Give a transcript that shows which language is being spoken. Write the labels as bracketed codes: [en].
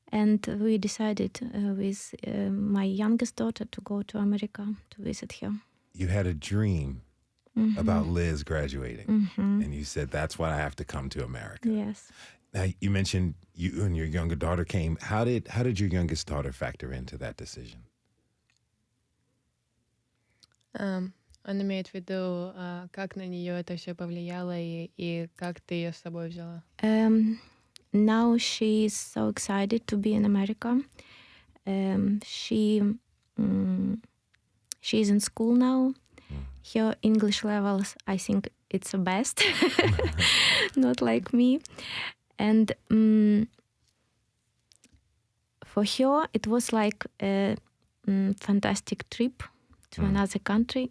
[en] And we decided with my youngest daughter to go to America to visit her. You had a dream about Liz graduating, and you said, that's why I have to come to America. Yes. Now, you mentioned you and your younger daughter came. How did your youngest daughter factor into that decision? [ru] Он имеет в виду, как на нее это все повлияло и как ты ее с собой взяла? [en] Now she is so excited to be in America. She is in school now. Her English levels, I think it's the best, not like me. And for her, it was like a fantastic trip to another country.